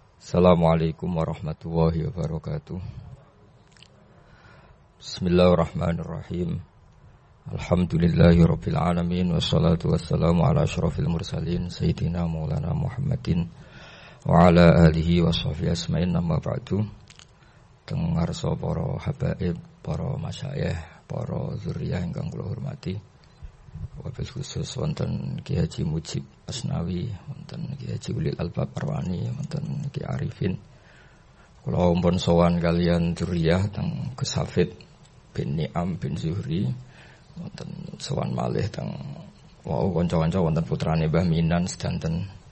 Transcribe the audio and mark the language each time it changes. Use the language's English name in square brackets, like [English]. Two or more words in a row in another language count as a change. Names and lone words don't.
[Arabic] السلام عليكم ورحمة الله وبركاته. بسم الله الرحمن الرحيم. الحمد لله رب العالمين والصلاة والسلام على أشرف المرسلين سيدنا مولانا محمد وعلى آله وصحبه أجمعين أما بعد. [Javanese] Teng ngarsa para habaib, para masyayikh, para zuriyah ingkang kula hormati. [Arabic] وبالخصوص [Javanese] wonten Ki Haji Mujib Asnawi, wonten Ki Haji Ulil Albab Arwani, wonten Ki Arifin. Kula ampun sowan kalian dzurriyyah teng Gus Hafid bin Ni'am bin Zuhri, wonten sowan malih teng kanca-kanca wonten putrane Mbah Minan sedanten.